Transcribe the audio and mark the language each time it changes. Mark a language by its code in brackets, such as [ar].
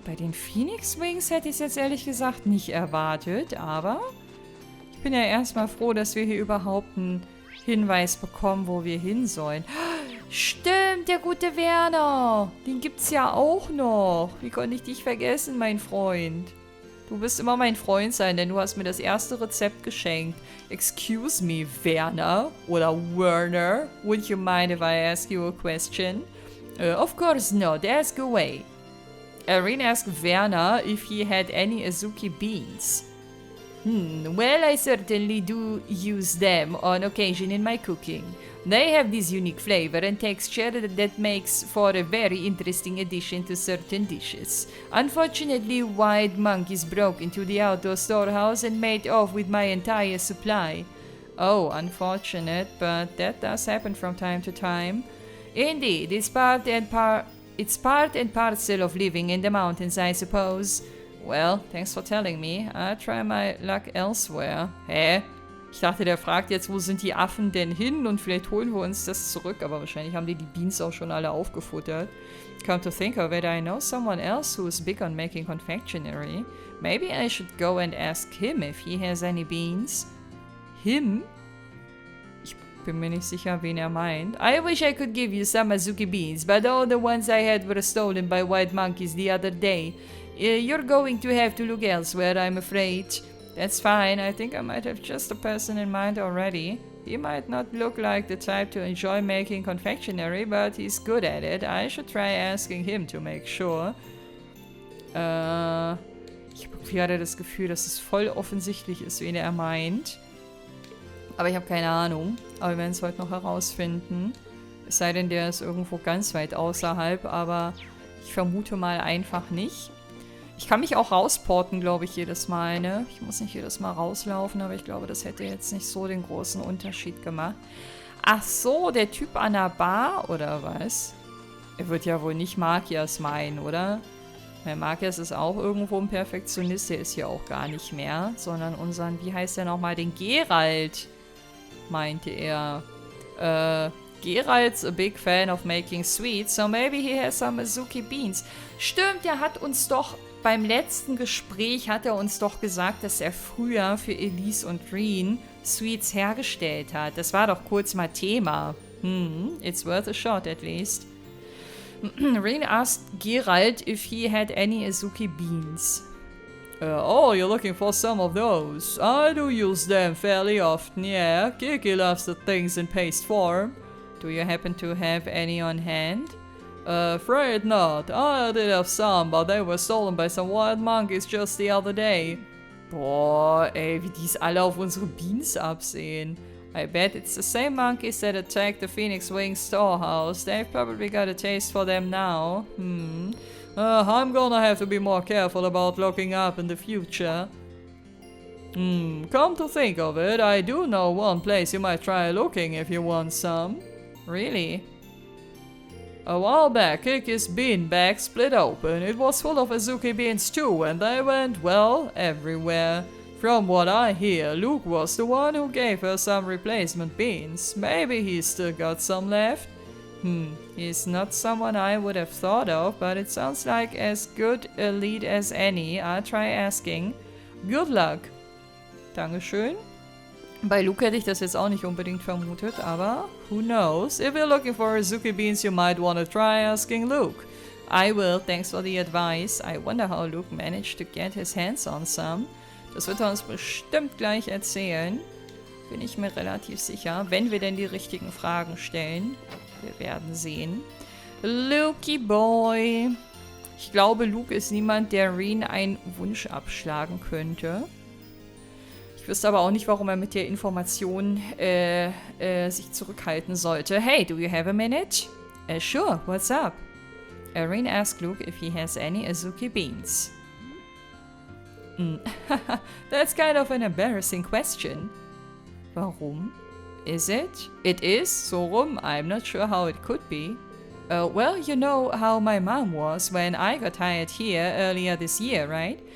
[de] Bei den Phoenix Wings hätte ich es jetzt ehrlich gesagt nicht erwartet, aber ich bin ja erstmal froh, dass wir hier überhaupt einen Hinweis bekommen, wo wir hin sollen. Stimmt, der gute Werner. Den gibt's ja auch noch. Wie konnte ich dich vergessen, mein Freund? Du wirst immer mein Freund sein, denn du hast mir das erste Rezept geschenkt. [en] Excuse me, Werner [de] oder [en] Werner. Would you mind if I ask you a question? Of course not. Ask away. Reen asked Werner if he had any Azuki beans. Well, I certainly do use them on occasion in my cooking. They have this unique flavor and texture that makes for a very interesting addition to certain dishes. Unfortunately, wild monkeys broke into the outdoor storehouse and made off with my entire supply. Oh, unfortunate, but that does happen from time to time. Indeed, it's part and parcel of living in the mountains, I suppose. Well, thanks for telling me. I'll try my luck elsewhere. Hä? [de] Ich dachte, der fragt jetzt, wo sind die Affen denn hin und vielleicht holen wir uns das zurück, aber wahrscheinlich haben die Beans auch schon alle aufgefuttert. [en] Come to think of it, I know someone else who is big on making confectionery. Maybe I should go and ask him if he has any beans. Him? [de] Ich bin mir nicht sicher, wen er meint. [en] I wish I could give you some Azuki beans, but all the ones I had were stolen by wild monkeys the other day. You're going to have to look elsewhere, I'm afraid. That's fine. I think I might have just a person in mind already. He might not look like the type to enjoy making confectionery, but he's good at it. I should try asking him to make sure. [de] Ich habe irgendwie gerade das Gefühl, dass es voll offensichtlich ist, wen er meint. Aber ich habe keine Ahnung. Aber wir werden es heute noch herausfinden. Es sei denn, der ist irgendwo ganz weit außerhalb, aber ich vermute mal einfach nicht. Ich kann mich auch rausporten, glaube ich, jedes Mal, ne? Ich muss nicht jedes Mal rauslaufen, aber ich glaube, das hätte jetzt nicht so den großen Unterschied gemacht. Ach so, der Typ an der Bar, oder was? Er wird ja wohl nicht Makias meinen, oder? Weil Makias ist auch irgendwo ein Perfektionist, der ist hier auch gar nicht mehr, sondern unseren, wie heißt der nochmal, den Geralt, meinte er. [en] Geralt's a big fan of making sweets, so maybe he has some Azuki beans. [de] Stimmt, er hat uns doch, beim letzten Gespräch hat er uns doch gesagt, dass er früher für Elise und Reen Sweets hergestellt hat. Das war doch kurz mal Thema. [en] It's worth a shot at least. Reen asked Geralt if he had any Azuki beans. Oh, you're looking for some of those. I do use them fairly often, yeah. Kiki loves the things in paste form. Do you happen to have any on hand? Afraid not. I did have some, but they were stolen by some wild monkeys just the other day. [de] Boah, ey, wie die's alle auf unsere Beans absehen. [en] I bet it's the same monkeys that attacked the Phoenix Wing storehouse. They've probably got a taste for them now. I'm gonna have to be more careful about looking up in the future. Come to think of it, I do know one place you might try looking if you want some. Really? A while back, Kiki's bean bag split open. It was full of Azuki beans too, and they went, well, everywhere. From what I hear, Luke was the one who gave her some replacement beans. Maybe he's still got some left? He's not someone I would have thought of, but it sounds like as good a lead as any. I'll try asking. Good luck. [de] Dankeschön. Bei Luke hätte ich das jetzt auch nicht unbedingt vermutet, aber [en] who knows? If you're looking for Azuki beans, you might want to try asking Luke. I will, thanks for the advice. I wonder how Luke managed to get his hands on some. [de] Das wird er uns bestimmt gleich erzählen. Bin ich mir relativ sicher, wenn wir denn die richtigen Fragen stellen. Wir werden sehen. Lukey Boy. Ich glaube, Luke ist niemand, der Reen einen Wunsch abschlagen könnte. Ich wüsste aber auch nicht, warum er mit der Information sich zurückhalten sollte. [en] Hey, do you have a minute? Sure, what's up? Reen asked Luke if he has any Azuki beans. That's kind of an embarrassing question. [de] Warum? [en] Is it? It is, so rum. I'm not sure how it could be. Well, you know how my mom was when I got hired here earlier this year, right?